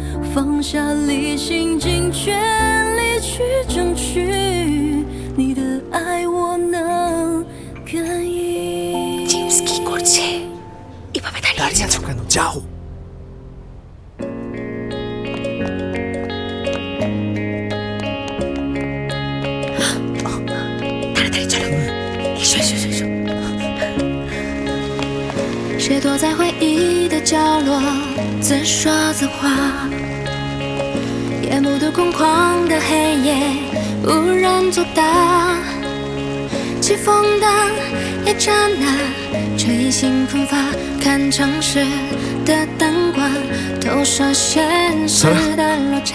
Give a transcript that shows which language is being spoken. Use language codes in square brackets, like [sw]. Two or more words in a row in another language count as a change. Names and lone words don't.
[zh] 放下理性，尽全力去争取你的爱，我能感应。 [bn] জেমস কি করছে? এভাবে দাঁড়িয়ে আছো কেন? যাও। তাড়াতাড়ি চলো, এসো এসো এসো এসো। [zh] 谁躲在回忆的角落，自说自话，夜幕的空旷的黑夜，无人作答。起风的一刹那，吹醒喷发，看城市的灯光，投射现实的落差。